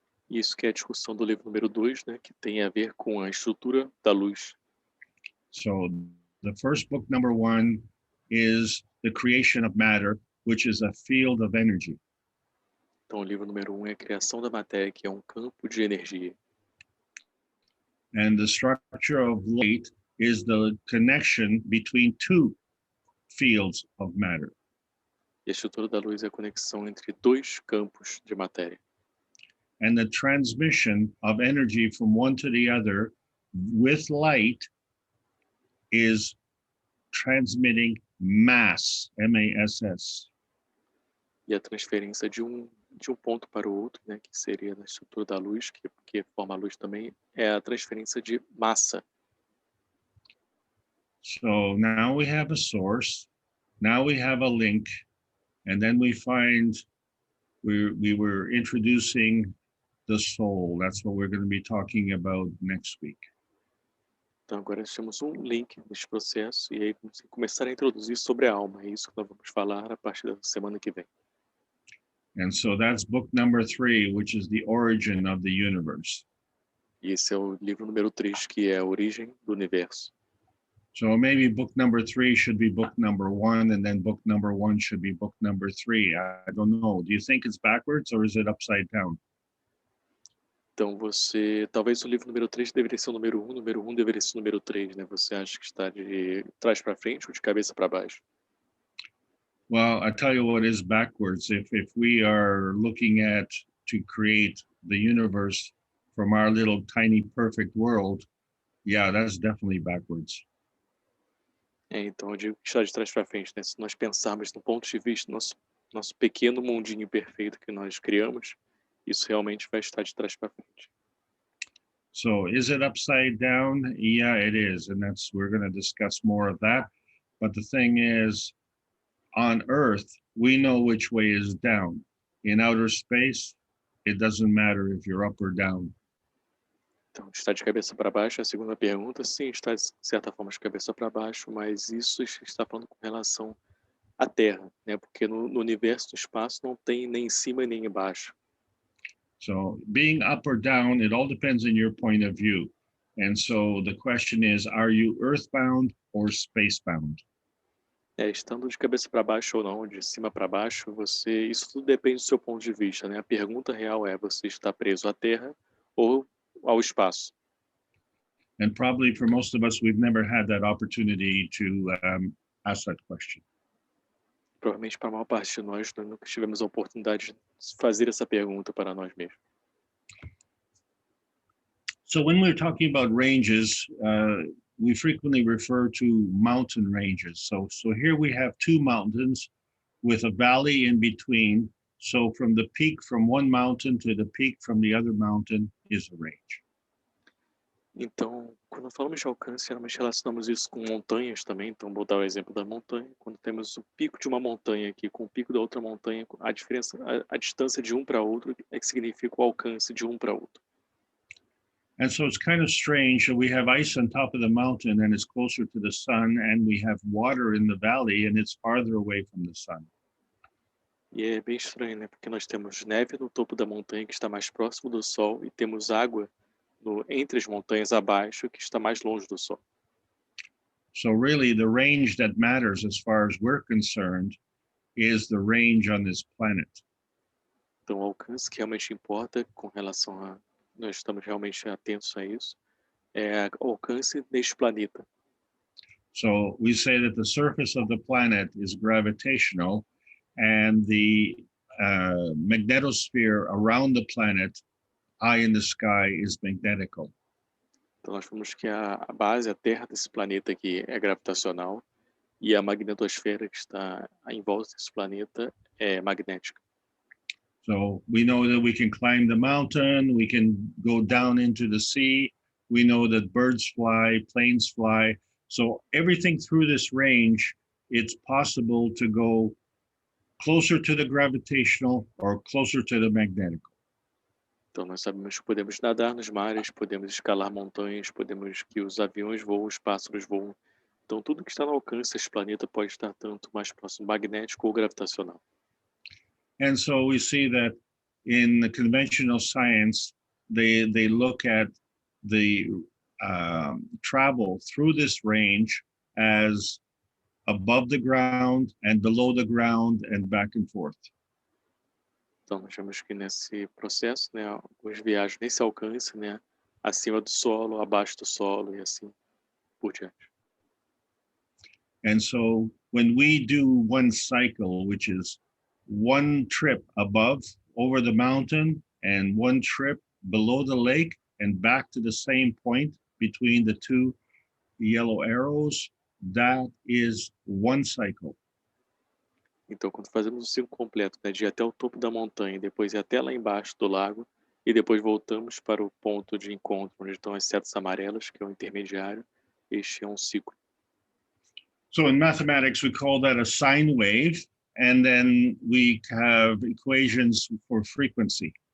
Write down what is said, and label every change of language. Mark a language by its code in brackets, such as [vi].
[pt] Isso que é a discussão do livro número 2, né? Que tem a ver com a estrutura da luz. [en] So the first book, number 1, is the creation of matter, which is a field of energy. [pt] Então o livro número 1 é a criação da matéria, que é um campo de energia. [en] And the structure of light is the connection between two fields of matter. [pt] E a estrutura da luz é a conexão entre dois campos de matéria. [en] And the transmission of energy from one to the other with light is transmitting mass, M-A-S-S. [pt] E a transferência de um ponto para o outro, né, que seria na estrutura da luz, que forma a luz também, é a transferência de massa. [en] So now we have a source, now we have a link, and then we find we were introducing the soul. That's what we're going to be talking about next week. [pt] Então agora nós temos um link nesse processo e aí começar a introduzir sobre a alma. É isso que nós vamos falar a partir da semana que vem. [en] And so that's book number 3, which is the origin of the universe. [pt] E esse é o livro número 3, que é a origem do universo. [en] So maybe book number 3 should be book number 1, and then book number 1 should be book number 3. I don't know. Do you think it's backwards or is it upside down? [pt] Então você, talvez o livro número 3 deveria ser o número 1, o número 1 deveria ser o número 3, né? Você acha que está de trás para frente ou de cabeça para baixo? [en] Well, I tell you what is backwards. If we are looking at to create the universe from our little tiny perfect world, yeah, that's definitely backwards. [pt] Então eu digo que está de trás para frente, né? Se nós pensarmos no ponto de vista do nosso pequeno mundinho perfeito que nós criamos, isso realmente vai estar de trás para frente. [en] So is it upside down? Yeah, it is. And we're going to discuss more of that. But the thing is, on Earth, we know which way is down. In outer space, it doesn't matter if you're up or down. [pt] Então, está de cabeça para baixo, a segunda pergunta, sim, está de certa forma de cabeça para baixo, mas isso está falando com relação à Terra, né? Porque no universo, no espaço, não tem nem em cima nem embaixo. [en] So being up or down, it all depends on your point of view. And so the question is, are you earthbound or spacebound? [pt] Estando de cabeça para baixo ou não, de cima para baixo, isso tudo depende do seu ponto de vista, né? A pergunta real é, você está preso à Terra ou ao espaço? [en] And probably for most of us, we've never had that opportunity to ask that question. [pt] Provavelmente para a maior parte de nós nunca tivemos a oportunidade de fazer essa pergunta para nós mesmos. [en] So when we're talking about ranges, we frequently refer to mountain ranges. So here we have 2 mountains with a valley in between. So from the peak from one mountain to the peak from the other mountain is a range. [pt] Então, quando falamos de alcance, geralmente relacionamos isso com montanhas também. Então, vou dar o exemplo da montanha. Quando temos o pico de uma montanha aqui com o pico da outra montanha, a diferença, a distância de um para outro é que significa o alcance de um para outro. [en] And so it's kind of strange that we have ice on top of the mountain and it's closer to the sun, and we have water in the valley and it's farther away from the sun. [pt] E é bem estranho, né? Porque nós temos neve no topo da montanha, que está mais próximo do Sol, e temos água entre as montanhas abaixo, que está mais longe do Sol. [en] So really the range that matters as far as we're concerned is the range on this planet. [pt] Então, o alcance que realmente importa com relação a... Nós estamos realmente atentos a isso. É o alcance deste planeta. [en] So we say that the surface of the planet is gravitational, and the magnetosphere around the planet, high in the sky, is magnetical. [pt] Então, nós vemos que a base, a Terra desse planeta aqui é gravitacional e a magnetosfera que está em volta desse planeta é magnética. [en] So we know that we can climb the mountain, we can go down into the sea, we know that birds fly, planes fly. So everything through this range, it's possible to go closer to the gravitational or closer to the magnetical. [pt] Então, nós sabemos que podemos nadar nos mares, podemos escalar montanhas, podemos que os aviões voam, os pássaros voam. Então, tudo que está no alcance desse planeta pode estar tanto mais próximo magnético ou gravitacional. [en] And so we see that in the conventional science, they look at the travel through this range as above the ground and below the ground and back and forth. [pt] Então, nós vemos que nesse processo, né, algumas viagens nesse alcance, né, acima do solo, abaixo do solo e assim por diante. [en] And so when we do one cycle, which is one trip above over the mountain and one trip below the lake and back to the same point between the 2 yellow arrows, that is one cycle. [pt] Então, quando fazemos o ciclo completo, né, de ir até o topo da montanha, depois ir até lá embaixo do lago, e depois voltamos para o ponto de encontro, onde estão as setas amarelas, que é o intermediário, este é um ciclo. [en] So in mathematics, we call that a sine wave, and then we have equations for frequency.